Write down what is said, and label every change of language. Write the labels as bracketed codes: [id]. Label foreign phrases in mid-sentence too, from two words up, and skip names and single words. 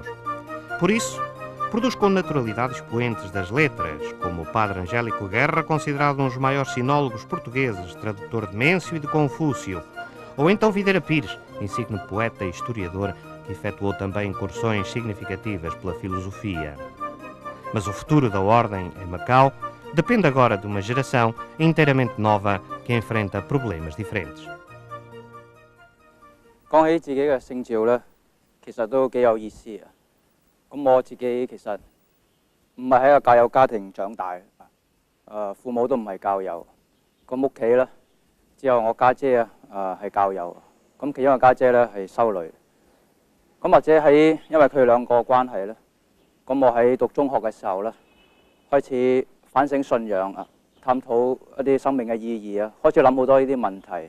[pt] Por isso, produz com naturalidade expoentes das letras, como o padre Angélico Guerra, considerado um dos maiores sinólogos portugueses, tradutor de Mêncio e de Confúcio, ou então Videira Pires, insigne poeta e historiador, que efetuou também incursões significativas pela filosofia. Mas o futuro da ordem em Macau depende agora de uma geração inteiramente nova que enfrenta problemas diferentes. [yue] 講起自己嘅聖召呢，其實都幾有意思啊！咁我自己其實唔係喺個教友家庭長大，父母都唔係教友，咁屋企呢，只有我家姐係教友，咁其中一個家姐呢係修女，咁或者因為佢哋兩個關係呢，咁我喺讀中學嘅時候呢，開始反省信仰啊，探討一啲生命嘅意義啊，開始諗好多呢啲問題。